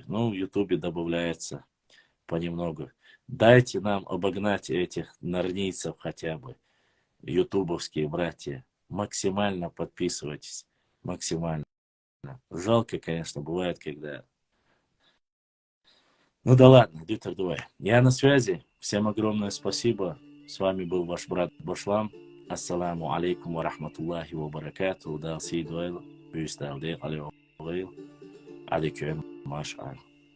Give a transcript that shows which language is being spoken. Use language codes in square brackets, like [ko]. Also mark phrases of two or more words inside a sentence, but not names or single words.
[ru] Ну, в Ютубе добавляется понемногу. Дайте нам обогнать этих нарнийцев хотя бы, ютубовские братья. Максимально подписывайтесь. Максимально. Жалко, конечно, бывает, когда... Ну да ладно, Дитер, давай. Я на связи. Всем огромное спасибо. С вами был ваш брат Башлам. [ar] السلام عليكم ورحمة الله وبركاته. Да, сидуэл. Бюстал де алейкум. Алейкум. Маш